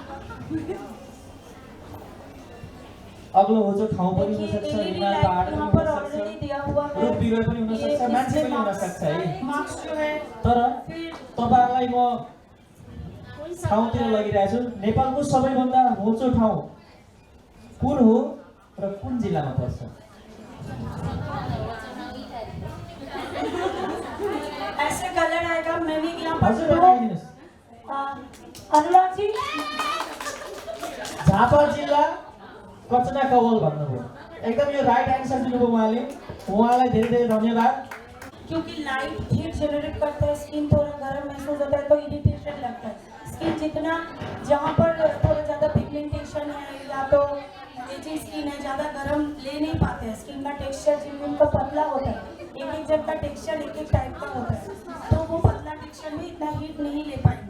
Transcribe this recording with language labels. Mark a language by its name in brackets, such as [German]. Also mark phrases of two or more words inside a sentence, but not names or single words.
[Nepali] अग्लो होचो ठाउँ पनि हुन सक्छ, हिमाल पहाड पनि हुन सक्छ, रुख बिरुवा पनि हुन सक्छ, मान्छे पनि हुन सक्छ है। तर तपाईहरुलाई म ठाउँतिर लगिरहेछु। नेपालको सबैभन्दा होचो ठाउँ कुन हो र कुन जिल्लामा पर्छ? [Hindi] ऐसे कलर आएगा। मैंने यहाँ पर [Nepali] हजुर बताइदिनुस्। अनुराग जी झापा जिल्ला कचना कवल भन्नुभयो एकदम यो [English] right answer [Nepali] दिनुभयो उहाँले उहाँलाई धेरै धेरै धन्यवाद [Hindi] क्योंकि [English] light heat generate [Hindi] करता है, स्किन थोड़ा गर्म महसूस होता है तो इरिटेशन लगता है। स्किन जितना जहाँ पर थोड़ा ज़्यादा पिगमेंटेशन है या तो एजिंग स्किन है, ज़्यादा गर्म ले नहीं पाते हैं। स्किन का टेक्सचर जिनका पतला होता है, एक एक जन का टेक्सचर एक एक टाइप का होता है, तो वो पतला टेक्सचर में इतना हीट नहीं ले पाएंगे।